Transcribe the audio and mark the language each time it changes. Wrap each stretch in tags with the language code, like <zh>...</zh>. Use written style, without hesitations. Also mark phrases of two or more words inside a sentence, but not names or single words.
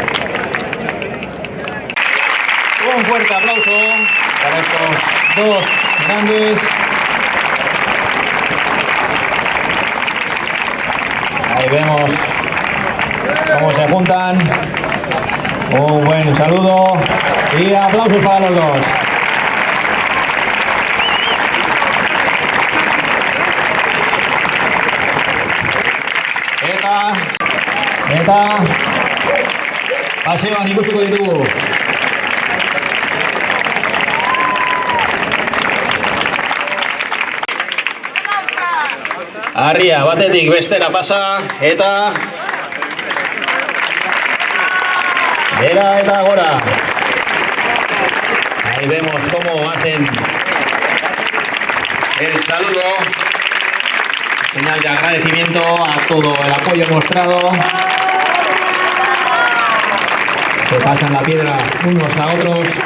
<es>Un fuerte aplauso para estos dos grandes. Ahí vemos cómo se juntan. Un buen saludo y aplausos para los dos.</es> <eu>Eta paseoan ikustuko ditugu. Harria batetik bestera pasa eta bera eta gora.</eu> <es>Ahí vemos cómo hacen el saludo. Señal de agradecimiento a todo el apoyo mostrado. Se pasan la piedra unos a otros.</es>